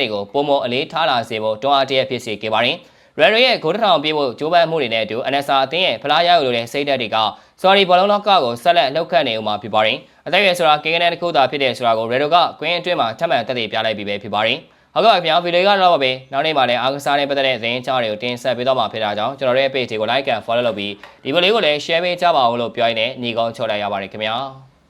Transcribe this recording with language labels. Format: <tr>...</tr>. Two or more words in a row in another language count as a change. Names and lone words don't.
<my>တွေကိုပုံမအလေးထားလာစေဖို့တွန်းအားတရဖြစ်စေခဲ့ပါတယ်။ Red Bull ရဲ့ဂိုးထောင်ပြေးဖို့ကြိုးပမ်းမှုတွေနဲ့အတူ NSR အသင်းရဲ့ဖလားရယူလိုတဲ့စိတ်ဓာတ်တွေကဆော်ဒီဘောလုံးလောကကိုဆက်လက်လှုပ်ခတ်နေဦးမှာဖြစ်ပါတယ်။အသက်အရွယ်ဆိုတာကိန်းဂဏန်းတစ်ခုသာဖြစ်တဲ့ဆိုတာကို Red Bull ကကွင်းအတွင်းမှာထပ်မံသက်သေပြလိုက်ပြီးပဲဖြစ်ပါတယ်။ဟုတ်ကဲ့ခင်ဗျာဗီဒီယိုကတော့ပါပဲနောက်နေ့မှလည်းအားကစားနဲ့ပတ်သက်တဲ့သတင်းအကြောင်းတွေကိုတင်ဆက်ပေးတော့မှာဖြစ်တာကြောင့်ကျွန်တော်တို့ရဲ့ page ကို</my> <en>like and follow</en> <my>လုပ်ပြီးဒီဗီဒီယိုကိုလည်း share ပေးကြပါဦးလို့ပြောရင်းနဲ့ညီကောင်းချော်လိုက်ရပါတယ်ခင်ဗျာ။</my>